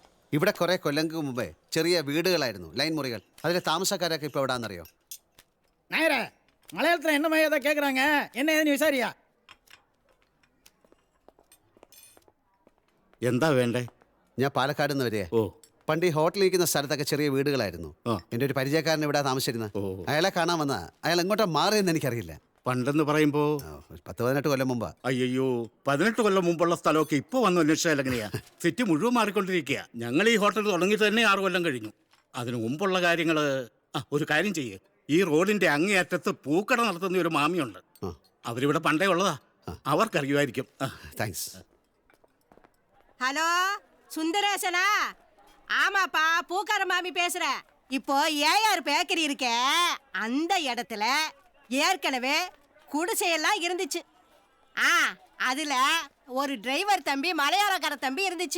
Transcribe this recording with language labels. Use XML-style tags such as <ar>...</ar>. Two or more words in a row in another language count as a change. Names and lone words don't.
<ml>ഇവിടെ കുറെ കൊല്ലങ്ങൾക്ക് മുമ്പേ ചെറിയ വീടുകളായിരുന്നു, ലൈൻ മുറികൾ. അതിലെ താമസക്കാരൊക്കെ ഇപ്പോൾ എവിടാന്നറിയോ?</ml> <ta>நாயர மலையாளத்தில் என்ன மாதிரி ஏதாவது கேட்குறாங்க, என்ன ஏதுன்னு விசாரியா.</ta> <ml>എന്താ വേണ്ടേ? ഞാൻ പാലക്കാട് നിന്ന് വരിക. ഓ പണ്ട് ഈ ഹോട്ടലിൽ ഇരിക്കുന്ന സ്ഥലത്തൊക്കെ ചെറിയ വീടുകളായിരുന്നു. ആ. എൻ്റെ ഒരു പരിചയക്കാരൻ ഇവിടെ താമസിച്ചിരുന്നത്. ഓ. അയാളെ കാണാൻ വന്ന അയാൾ എങ്ങോട്ടാ മാറിയെന്ന് എനിക്കറിയില്ല. പണ്ടെന്ന് പറയുമ്പോ ഒരു 10-18 കൊല്ലം മുമ്പാ. അയ്യോ 18 കൊല്ലം മുമ്പുള്ള സ്ഥലമൊക്കെ ഇപ്പൊ വന്ന് അന്വേഷിച്ചാൽ എങ്ങനെയാ? സിറ്റി മുഴുവൻ മാറിക്കൊണ്ടിരിക്കുക. ഞങ്ങൾ ഈ ഹോട്ടൽ തുടങ്ങിയിട്ട് തന്നെ 6 കൊല്ലം കഴിഞ്ഞു. അതിനു മുമ്പുള്ള കാര്യങ്ങള് ഒരു കാര്യം ചെയ്യേ, ഈ റോഡിന്റെ അങ്ങേയറ്റത്ത് പൂക്കട നടത്തുന്ന ഒരു മാമിയുണ്ട്. അവരിവിടെ പണ്ടേ ഉള്ളതാ, അവർക്കറിയുമായിരിക്കും. താങ്ക്സ്.</ml> <ta>ஹலோ சுந்தரேசனா? ஆமாப்பா, பூக்கார மாமி பேசுறேன். இப்போ ஏஆர் பேக்கரி இருக்கே, அந்த இடத்துல ஏற்கனவே குடிசையெல்லாம் இருந்துச்சு. அதுல ஒரு டிரைவர் தம்பி, மலையாளக்கார தம்பி இருந்துச்சு.</ta>